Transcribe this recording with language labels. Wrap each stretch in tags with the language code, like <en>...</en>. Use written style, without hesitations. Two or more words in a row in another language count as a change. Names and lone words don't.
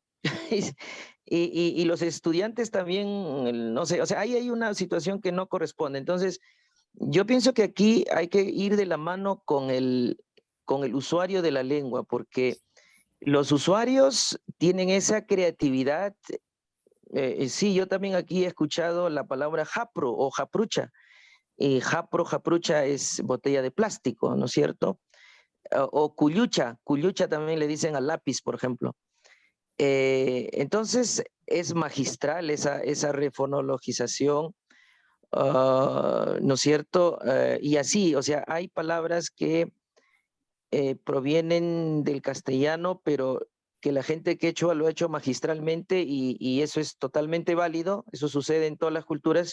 <es>y los estudiantes también, no sé, o sea, ahí hay una situación que no corresponde. Entonces, yo pienso que aquí hay que ir de la mano con el usuario de la lengua, porque los usuarios tienen esa creatividad. Sí, yo también aquí he escuchado la palabra japro o japrucha. Japrucha es botella de plástico, ¿no es cierto? O cuyucha también le dicen al lápiz, por ejemplo. Entonces es magistral esa refonologización, ¿no es cierto? Y así, o sea, hay palabras que provienen del castellano, pero que la gente quechua lo ha hecho magistralmente y eso es totalmente válido, eso sucede en todas las culturas.</es>